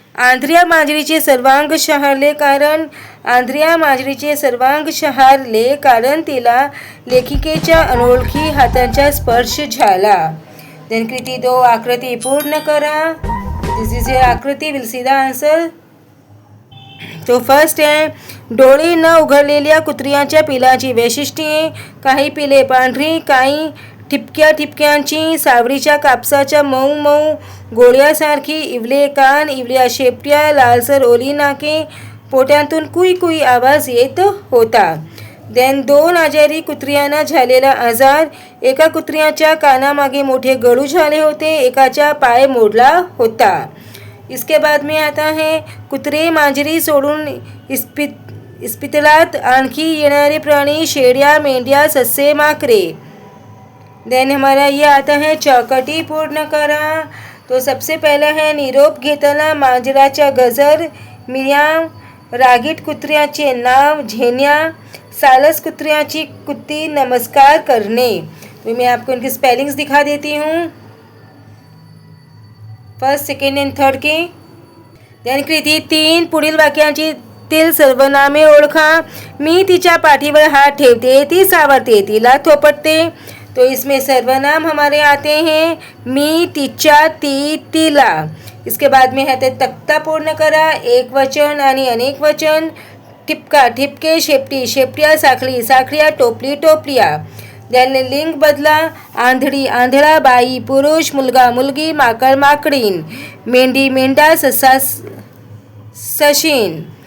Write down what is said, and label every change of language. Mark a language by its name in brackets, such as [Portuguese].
[Marathi] आंध्र्या मांजरीचे सर्वांग शहारले कारण तिला लेखिकेच्या अनोळखी हातांचा स्पर्श झाला. देन कृती 2 आकृती पूर्ण करा. [English] This is your आकृति. Will see the answer. तो first है [Marathi] डोळे न उघडलेल्या कुत्र्याच्या पिलाची वैशिष्ट्ये, काही पिले पांढरी, काही ठिपक्या ठिपक्यांची, सावरीच्या कापसाच्या मऊ मऊ गोळ्यासारखी, इवले कान, इवल्या शेपट्या, लालसर ओली नाके, पोटातून कुई कुई आवाज येत होता. देन 2 आजारी कुत्र्यांना झालेला आजार. एका कुत्र्याच्या कानामागे मोठे गळू झाले होते, एकाचा पाय मोडला होता. [Hindi] इसके बाद में आता है [Marathi] कुत्रे मांजरी सोडून इस्पितळात आणखी येणारे प्राणी, शेळ्या, मेंढ्या, ससे, माकरे. [Hindi] देन हमारा ये आता है [Marathi] चौकटी पूर्ण करा. तो सबसे पहला है निरोप घेताना मांजराचा गजर, मियाव, रागीट कुत्र्याचे नाव, झेन्या, सालस कुत्र्याची कुत्ती, नमस्कार करने. [Hindi] तो मैं आपको इनकी स्पेलिंग्स दिखा देती हूँ, फर्स्ट, सेकंड एंड थर्ड के. [Marathi] देन कृती 3. पुढील वाक्यांची सर्वनामे ओळखा. मी तिच्या पाठीवर हात ठेवते, ती सावरते, तिला थोपटते. [Hindi] तो इसमें सर्वनाम हमारे आते हैं [Marathi] मी, तिच्या, ती, तिला. [Hindi] इसके बाद में है [Marathi] तक्ता पूर्ण करा. एक वचन आणि अनेक वचन. ठिपका, ठिपके, शेपटी, शेपट्या, साखळी, साखळ्या, टोपली, टोपलिया. देन लिंग बदला. आंधळी, आंधळा, बाई, पुरुष, मुलगा, मुलगी, माकड, माकडीन, मेंढी, मेंढा, ससा, सशीन.